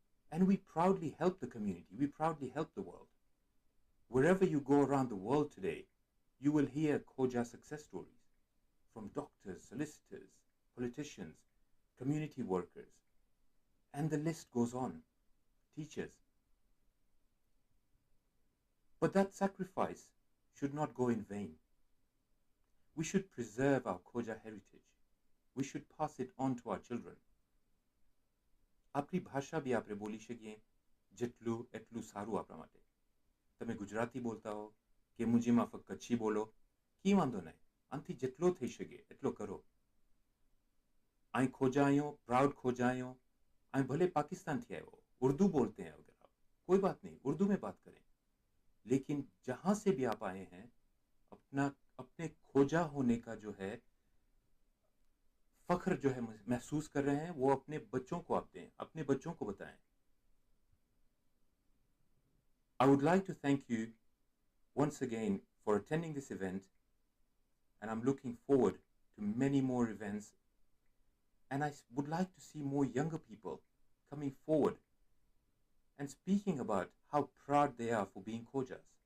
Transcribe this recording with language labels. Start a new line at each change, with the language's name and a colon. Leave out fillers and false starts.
English: And we proudly help the community, we proudly help the world. Wherever you go around the world today, you will hear Khoja success stories from doctors, solicitors, politicians, community workers, and the list goes on, teachers. But that sacrifice should not go in vain. We should preserve our Khoja heritage. We should pass it on to our children.
Gujarati: આપણી ભાષા બી આપણે બોલી શકીએ જેટલું એટલું સારું આપણા માટે. તમે ગુજરાતી બોલતા હો કે મુજી માફક કચ્છી બોલો, કી વાંધો નહીં, આનાથી જેટલો થઈ શકે એટલો કરો. અહીં ખોજા આયો, પ્રાઉડ ખોજા આયો, અહીં ભલે પાकिस्तानથી આવ્યો,
Hindi: उर्दू बोलते हैं अगर आप, कोई बात नहीं, उर्दू में बात करें. लेकिन जहाँ से भी आप आए हैं, अपने खोजा होने का जो है फख्र जो है महसूस कर रहे हैं, वो अपने बच्चों को आप दें, अपने बच्चों को बताएं.
English: I would like to thank you once again for attending this event, and I'm looking forward to many more events, and I would like to see more younger people coming forward and speaking about how proud they are for being Khojas.